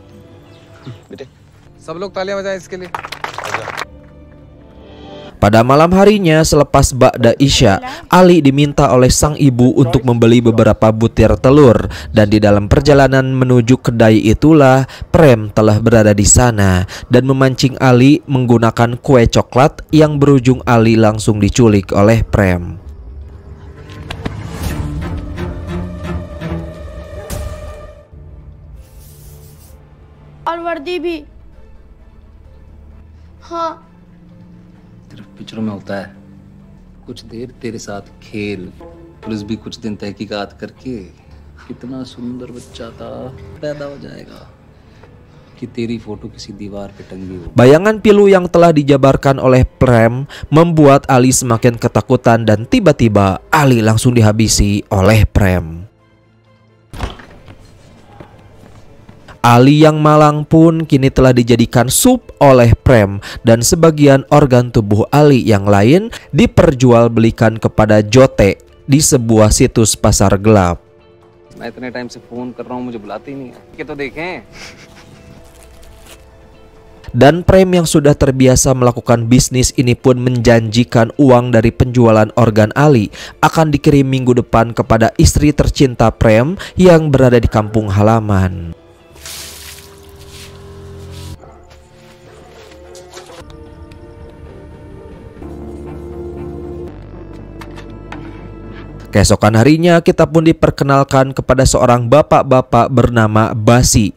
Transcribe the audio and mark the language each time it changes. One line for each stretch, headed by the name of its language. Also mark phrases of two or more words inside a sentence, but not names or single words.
Indonesian: Pada malam harinya selepas Ba'da Isya, Ali diminta oleh sang ibu untuk membeli beberapa butir telur, dan di dalam perjalanan menuju kedai itulah Prem telah berada di sana dan memancing Ali menggunakan kue coklat yang berujung Ali langsung diculik oleh Prem.
Hindi: और वर्दी भी हाँ सिर्फ पिक्चरों में होता है कुछ देर तेरे साथ खेल पुलिस भी कुछ दिन तहकीकात करके कितना सुंदर बच्चा था पैदा हो जाएगा कि तेरी फोटो किसी दीवार पे टंगी हो.
Indonesian: Bayangan pilu yang telah dijabarkan oleh Prem membuat Ali semakin ketakutan dan tiba-tiba Ali langsung dihabisi oleh Prem. Ali yang malang pun kini telah dijadikan sup oleh Prem, dan sebagian organ tubuh Ali yang lain diperjualbelikan kepada Jote di sebuah situs pasar gelap.
Hindi: मैं इतने टाइम से फोन कर रहा हूँ मुझे बुलाते ही नहीं है कि तो देखें.
Indonesian: Dan Prem yang sudah terbiasa melakukan bisnis ini pun menjanjikan uang dari penjualan organ Ali akan dikirim minggu depan kepada istri tercinta Prem yang berada di kampung halaman. Keesokan harinya kita pun diperkenalkan kepada seorang bapak-bapak bernama Basi.